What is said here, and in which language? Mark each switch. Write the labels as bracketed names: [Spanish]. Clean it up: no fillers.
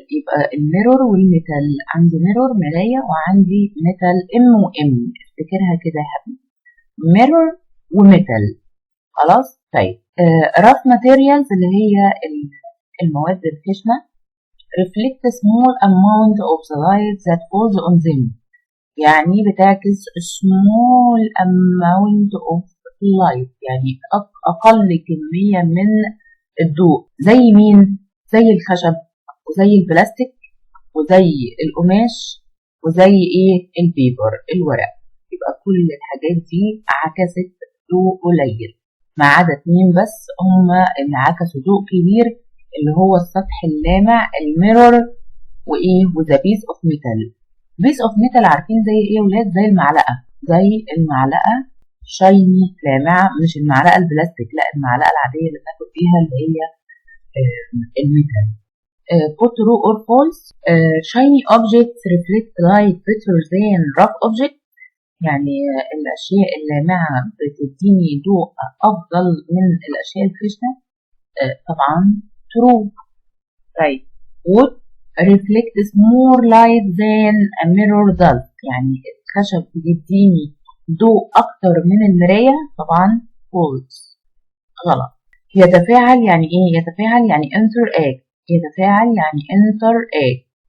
[Arabic] يبقى الميرور والميتال، عندي ميرور مراية وعندي ميتال ام وام، افتكرها كده يا حبيبي ميرور وميتال. خلاص طيب [English] rough materials [Arabic] اللي هي المواد الخشنة [English] reflect small amount of the light that falls on them، [Arabic] يعني بتعكس [English] small amount of light [Arabic] يعني أقل كمية من الضوء. زي مين؟ زي الخشب وزي البلاستيك وزي القماش وزي ايه البيبر الورق. يبقى كل الحاجات دي عكست ضوء قليل ما عدا اتنين بس هما اللي عكسوا ضوء كبير اللي هو السطح اللامع الميرور وايه وذا بيس اوف ميتال. بيس اوف ميتال عارفين زي ايه يا ولاد؟ زي المعلقه شايني لامعه، مش المعلقه البلاستيك، لا المعلقه العاديه اللي بناكل فيها اللي هي الميتال. [English] put true or false shiny objects reflect light better than rough objects، [Arabic] يعني الاشياء اللامعه بتديني ضوء افضل من الاشياء الخشنه. طبعا [English] true. طيب wood reflects more light than a mirror does، [Arabic] يعني الخشب بيديني ضوء اكتر من المرايه. طبعا false غلط. يتفاعل يعني ايه؟ يتفاعل يعني interact، يتفاعل يعني interact.